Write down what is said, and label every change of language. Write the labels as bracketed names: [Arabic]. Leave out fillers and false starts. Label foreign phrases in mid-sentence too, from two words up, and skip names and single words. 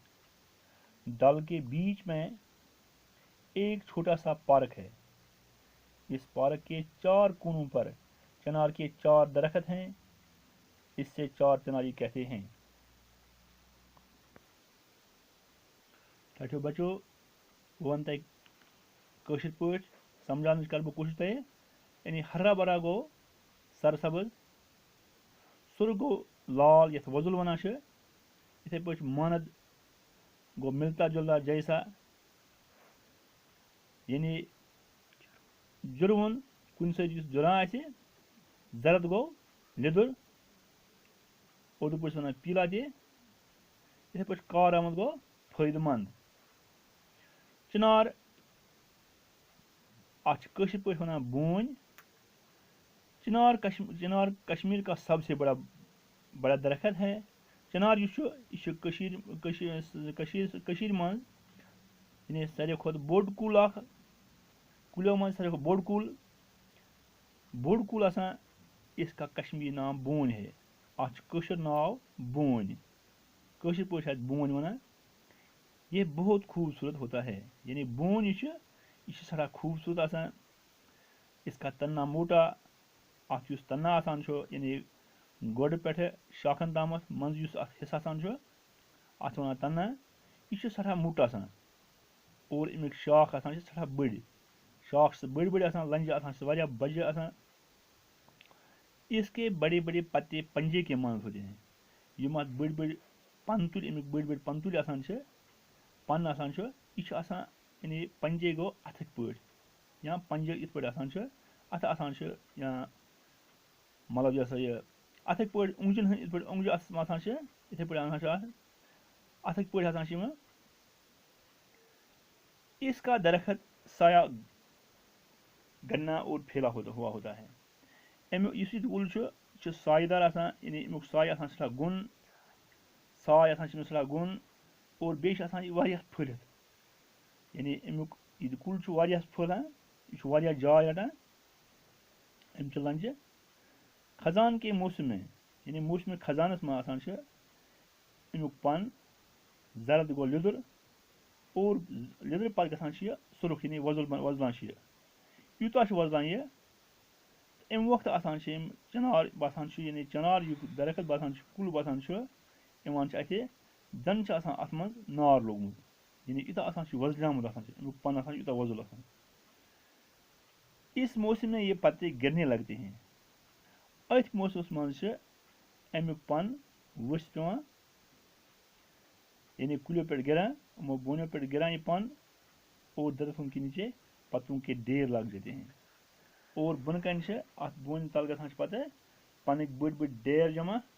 [Urdu] ڈل کے بیچ میں ایک چھوٹا سا پارک ہے. اس پارک کے 4 کونوں پر چنار کے 4 درخت ہیں. اس سے 4 چناری کہتے ہیں. [Kashmiri] تھو بچو ون تک کٲشِر پٲٹھۍ سمجھاونٕچ کر بہٕ کوٗشِش تۄہہِ. یعنی [Urdu] ہرا بھرا [Kashmiri] گوٚو سرسبز، سُر گوٚو لال یَتھ وۄزُل وَنان چھِ. یِتھَے پٲٹھۍ مانَد گوٚو [Urdu] مِلتا جُلتا جیسا، [Kashmiri] یعنی جُروُن کُنہِ سۭتۍ یُس جُران آسہِ. زرد گوٚو لیٚدُر، اردوٗ پٲٹھۍ چھِ وَنان پیٖلا تہِ. یِتھَے پٲٹھۍ کارآمد گوٚو فٲیدٕ مند. چنار اَتھ چھِ کٲشِر پٲٹھۍ وَنان بوٗنۍ. [Urdu] چنار کشمیر کا سب سے بڑا درخت ہے. [Kashmiri] چنار یُس چھُ یہِ چھُ کٔشیٖرِ منٛز یعنی ساروی کھۄتہٕ بوٚڑ کُل اکھ، کُلیو منٛز ساروی کھۄتہٕ بوٚڑ کُل آسان. [Urdu] اس کا کشمیری نام بوٗنۍ ہے. [Kashmiri] اَتھ چھُ کٲشُر ناو بوٗنۍ. کٲشِر پٲٹھۍ چھِ اَتھ بوٗنۍ وَنان. [Urdu] یہ بہت خوبصورت ہوتا ہے. [Kashmiri] یعنی بوٗنۍ یہِ چھِ سٮ۪ٹھاہ خوٗبصوٗرت آسان. [Urdu] اس کا تنا موٹا، [Kashmiri] اَتھ یُس تنا آسان چھُ یعنی گۄڈٕ پٮ۪ٹھٕ شاخن تامَتھ منٛزٕ یُس اَتھ حِصہٕ آسان چھُ اَتھ چھِ وَنان تنا. یہِ چھُ سٮ۪ٹھاہ موٚٹ آسان اور اَمِکۍ شاخ آسان چھِ سٮ۪ٹھاہ بٔڑۍ. شاخ چھِ بٔڑۍ بٔڑۍ آسان، لنجہِ آسان چھِ واریاہ بجہِ آسان. [Urdu] اس کے بڑے بڑے پتے پنجے کے مانند ہوتے ہیں. [Kashmiri] یِم اَتھ بٔڑۍ بٔڑۍ پَنہٕ تُلۍ اَمیُک بٔڑۍ بٔڑۍ پَنہٕ تُلۍ آسان چھِ پَن آسان چھُ یہِ چھُ آسان یعنی پنجے گوٚو اَتھٕکۍ پٲٹھۍ یا پنجہِ یِتھ پٲٹھۍ آسان چھُ اَتھٕ آسان چھُ یا مطلب یہِ ہسا یہِ اَتھٕکۍ پٲٹھۍ اوٚنٛگجن ہٕنٛدۍ یِتھ پٲٹھۍ اوٚنٛگجہِ آسان چھِ یِتھٕے پٲٹھۍ آسان چھُ اَتھ اَتھٕکۍ پٲٹھۍ آسان چھِ یِم [Urdu] اس کا درخت سایہ گنا اور پھیلا ہوا ہوتا ہے [Kashmiri] امیُک یُس یہِ کُل چھُ یہِ چھُ سایہِ دار آسان یعنی امیُک سایہِ آسان سٮ۪ٹھاہ گوٚن ساے آسان چھُ أمِس سٮ۪ٹھاہ گوٚن اور بیٚیہِ چھِ آسان یہِ واریاہ پھٔلِتھ یعنی امیُک یہِ کُل چھُ واریاہ پھٔلان یہِ چھُ واریاہ جاے رَٹان اَمہِ چہِ لنٛجہِ [Urdu] خزان کے موسم میں [Kashmiri] یعنی موسمِ خزانَس منٛز آسان چھِ امیُک پَن زرد گوٚو لیٚدُر اور لیٚدرِ پَتہٕ گژھان چھِ یہِ سُرُخ یعنی وۄزلان چھِ یہِ یوٗتاہ چھُ وۄزلان یہِ اَمہِ وقتہٕ آسان چھِ یِم چِنار باسان چھُ یعنی چِنار یُس درخت باسان چھُ کُل باسان چھُ یِوان چھِ اَتھِ زَن چھِ آسان اَتھ منٛز نار لوگمُت یعنی یوٗتاہ آسان چھُ وۄزلیومُت آسان چھُ امیُک پَن آسان چھُ یوٗتاہ وۄزُل آسان [Urdu] اس موسم میں یہ پتے گرنے لگتے ہیں [Kashmiri] أتھۍ موسمَس منٛز چھِ امیُک پَن ؤسۍ پیٚوان یعنی کُلیو پٮ۪ٹھ گِران یِمو بونیو پٮ۪ٹھ گِران یہِ پَن [Urdu] اور درختوں کے نیچے پتوں کے ڈھیر لگ جاتے ہیں [Kashmiri] اور بۄنہٕ کَنہِ چھِ اَتھ بونہِ تل گژھان چھِ پَتہٕ پَنٕکۍ بٔڑۍ بٔڑۍ ڈیر جمع